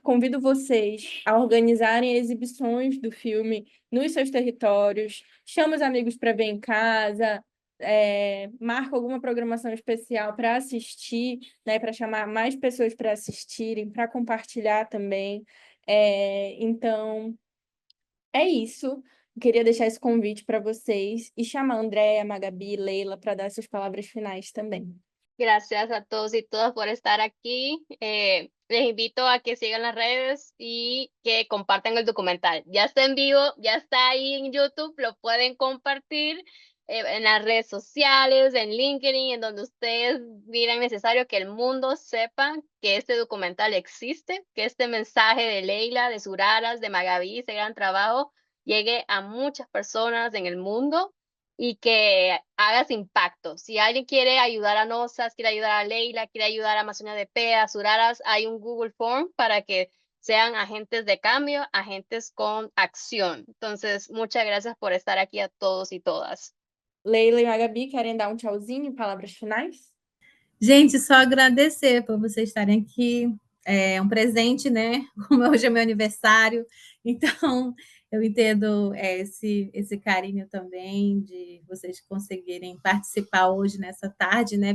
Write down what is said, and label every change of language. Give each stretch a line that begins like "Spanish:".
Portuguese: Convido vocês a organizarem exibições do filme nos seus territórios, chama os amigos para ver em casa, marca alguma programação especial para assistir, né, para chamar mais pessoas para assistirem, para compartilhar também. Então, é isso. Queria deixar esse convite para vocês e chamar a Andréia, Magabi, Leila para dar suas palavras finais também.
Spanish: Gracias a todos y todas por estar aquí. Les invito a que sigan las redes y que compartan el documental. Ya está en vivo, ya está ahí en YouTube, lo pueden compartir en las redes sociales, en LinkedIn, en donde ustedes miren necesario que el mundo sepa que este documental existe, que este mensaje de Leila, de Suraras, de Magabi, ese gran trabajo, llegue a muchas personas en el mundo y que hagas impacto. Si alguien quiere ayudar a Nosas, quiere ayudar a Leila, quiere ayudar a Amazonia de P, a Suraras, hay un Google Form para que sean agentes de cambio, agentes con acción. Entonces, muchas gracias por estar aquí a todos y todas.
Portuguese: Leila e Magabi, querem dar um tchauzinho, palavras finais? Gente, só agradecer por vocês estarem aqui. É um presente, né? Como hoje é meu aniversário, então eu entendo esse carinho também de vocês conseguirem participar hoje nessa tarde, né?